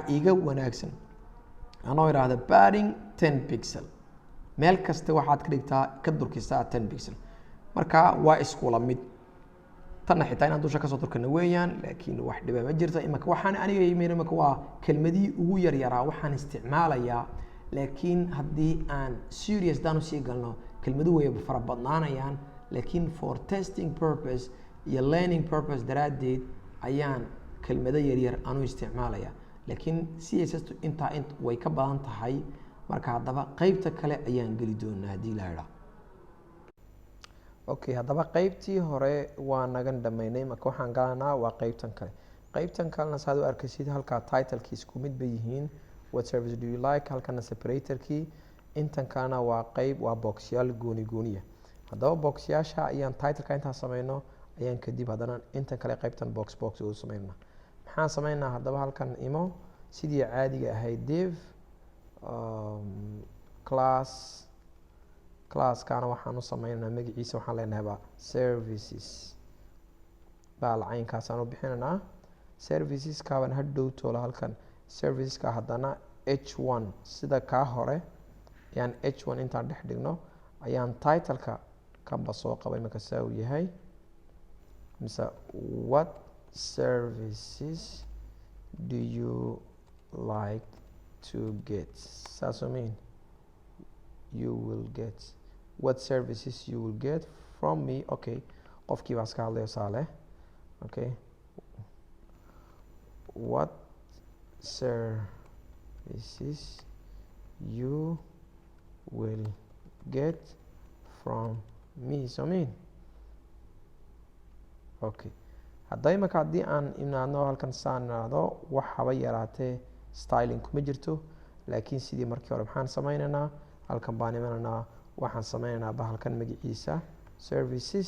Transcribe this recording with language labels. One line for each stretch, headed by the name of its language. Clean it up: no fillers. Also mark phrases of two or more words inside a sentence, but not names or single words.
Somali: iiga wanaagsan anoo iraahdo padding 10 pixel meel kasta waxaad ka dhigtaa ka durkisaa 10 pixel marka waa isku la mid tan xitaa inaan dusha ka soo durkana weeyaan laakiin wax dhiba ma jirto imaka waxaan aniga yimayn imaka waa kelmadii ugu yar yaraa waxaan isticmaalayaa laakiin haddii aan serious daan u sii galno kelmadu way fara badnaanayaan laakiin
English: for testing purpose
Somali: iyo
English: learning purpose
Somali: daraadeed ayaan kelmado yaryar aanu isticmaalayaa laakiin css intaa way ka badan tahay marka haddaba qaybta kale ayaan geli doonaa haddii la idhaa okay haddaba qaybtii hore waa nagan dhammaynay marka waxaan galanaa waa qaybtan kalena saad u arkaysid halkaa titlekii isku mid bay yihiin
English: what service do you like
Somali: halkana separatorkii intan kalena waa qayb waa boxyaal gooniya haddaba boxyaasha ayaan titleka intaan sameyno ayaan kadib haddana intan kale qaybtan box u sameynaa maxaan sameynaa haddaba halkan imo sidii caadiga ahayd div class classkaana waxaan u sameynaynaa magaciisa waxaan leenahay services baa lacaynkaasaan u bixinaynaa. serviceskaabaan hadhow toola halkan serviceska haddana h1 sida kaa hore ayaan h1 intaan dhex dhigno ayaan titleka kanba soo qabay marka saa uu yahay mise
English: what services do you like to get,
Somali: saasoo
English: mean you will get what services you will get from me.
Somali: Okay, qofkii baa iska hadlayo saale.
English: Okay, what services you will get from me, so mean.
Somali: Okay, hadda imaka haddii aan imaadno halkan saan iraahdo wax haba yaraatee styling kuma jirto, laakiin sidii markii hore maxaan sameynaynaa halkan baan imanaynaa waxaan sameynaynaa bahalkan magaciisa services.